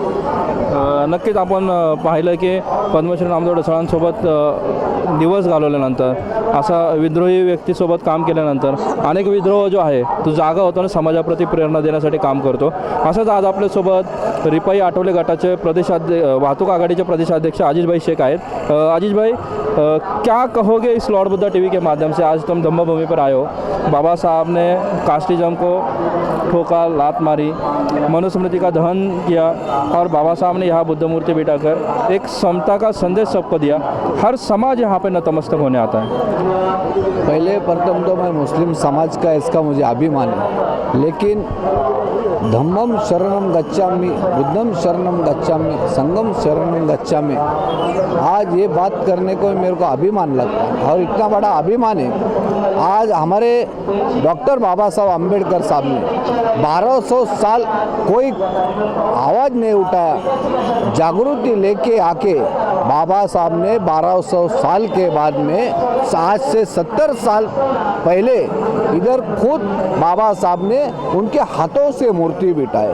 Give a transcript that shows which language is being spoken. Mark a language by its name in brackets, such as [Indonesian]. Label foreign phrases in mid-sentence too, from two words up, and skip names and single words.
[Marathi] नक्कीच आपण पाहिलं की पद्मश्री नामदेव ढसाळांसोबत दिवस घालवल्यानंतर असा विद्रोही व्यक्तीसोबत काम केल्यानंतर अनेक विद्रोह जो आहे तो जागा होतो आणि समाजाप्रती प्रेरणा देण्यासाठी काम करतो. असंच आज आपल्यासोबत रिपाई आठवले गटाचे वाहतूक आघाड़ीचे प्रदेशाध्यक्ष आजीज भाई शेख आहेत. [Hindi] आजीज भाई, क्या कहोगे इस लॉर्ड बुद्धा टीवी के माध्यम से? आज तुम धम्मभूमि पर आए हो. बाबा साहब ने कास्टिज्म को ठोका, लात मारी, मनुस्मृति का दहन किया और बाबा साहब ने यहाँ बुद्ध मूर्ति बिठाकर एक समता का संदेश सबको दिया. हर समाज यहाँ पे नतमस्तक होने आता है. पहले प्रथम तो मैं मुस्लिम समाज का इसका मुझे अभिमान है, लेकिन [Pali] धम्मम शरणम गच्छामि, बुद्धम शरणम गच्छामि, संगम शरणम गच्छामि, [Hindi] आज ये बात करने को मेरे को अभिमान लगता है. और इतना बड़ा अभिमान है, आज हमारे डॉक्टर बाबा साहब अम्बेडकर साहब ने 1200 साल कोई आवाज़ नहीं उठाया, जागृति लेके आके बाबा साहब ने 1200 साल के बाद में आज से 70 साल पहले इधर खुद बाबा साहब ने उनके हाथों से मूर्ति बिठाए.